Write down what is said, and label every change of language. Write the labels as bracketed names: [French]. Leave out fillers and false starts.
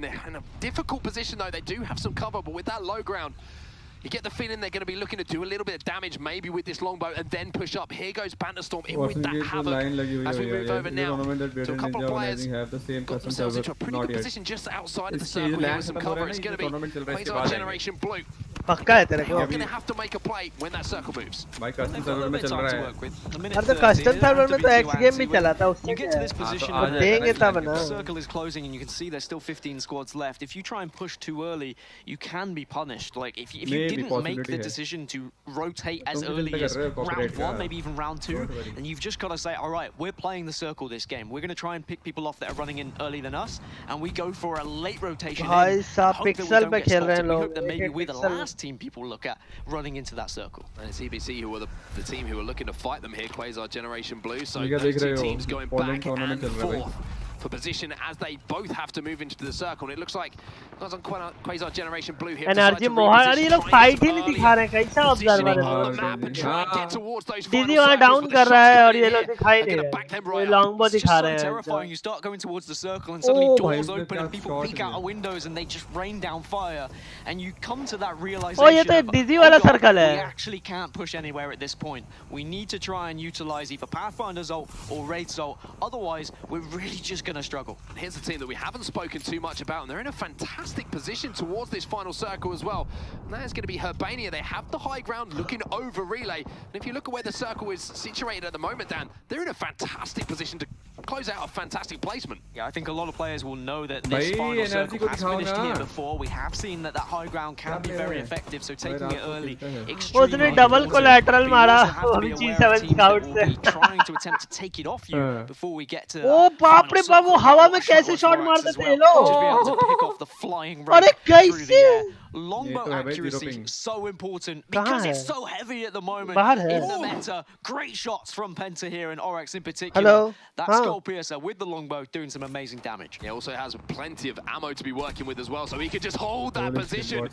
[English] They're in a difficult position though. They do have some cover, but with that low ground, you get the feeling they're going to be looking to do a little bit of damage, maybe with this longbow, and then push up. Here goes Banderstorm in with that havoc. As we move over now to a couple of players, got themselves into a pretty good position just outside of the circle here with some cover. It's going to be Quasar Generation Blue. [Hindi] पक्का है तेरे को. [English] They're going to have to make a play when that circle moves. [Hindi] भाई custom server में चल रहा है. अरे तो custom server में तो X game भी चला था उससे. [English] You get to this position [Hindi] देंगे तब ना. [English] The circle is closing and you can see there's still 15 squads left. If you try and push too early, you can be punished. Like if you didn't make the decision to rotate as early as round 1, maybe even round 2, then you've just got to say, all right, we're playing the circle this game. We're going to try and pick people off that are running in earlier than us, and we go for a late rotation. [Hindi] भाई साहब pixel पे खेल रहे हैं लोग. [English] We hope that maybe we're the last team people look at running into that circle. And it's EBC who are the team who are looking to fight them here, Quasar Generation Blue. So those two teams going back and forth for position as they both have to move into the circle. And it looks like Quasar Generation Blue here. [Hindi] Energy Mohan अरे ये लोग fight ही नहीं दिखा रहे हैं. कैसा observer है. DG वहाँ डाउन कर रहा है और ये लोग दिखाई नहीं रहे. ये लॉन्गबो दिखा रहे हैं. [English] Terrifying. You start going towards the circle and suddenly doors open and people peek out of windows and they just rain down fire, and you come to that realization. [Hindi] ये तो डीजी वाला सर्कल है. [English] We actually can't push anywhere at this point. We need to try and utilize either Pathfinder's ult or Wraith's ult. Otherwise, we're really just going to struggle. Here's a team that we haven't spoken too much about, and they're in a fantastic position towards this final circle as well. And that is going to be Herbania. They have the high ground looking over relay. And if you look at where the circle is situated at the moment, Dan, they're in a fantastic position to close out a fantastic placement. Yeah, I think a lot of players will know that this final circle has finished here before. We have seen that high ground can be very effective, so taking it early, [Hindi] उसने double collateral मारा G7 scouts से. [English] Trying to attempt to take it off you before we get to. [Hindi] ओ बाप रे बाप, वो हवा में कैसे शॉट मारते थे ये लोग? [English] Just be able to pick off the flying ray through the air. Longbow accuracy so important because it's so heavy at the moment in the meta. Great shots from Penta here and Oryx in particular. Hello. That skull piercer with the longbow doing some amazing damage. He also has plenty of ammo to be working with as well, so he could just hold that position.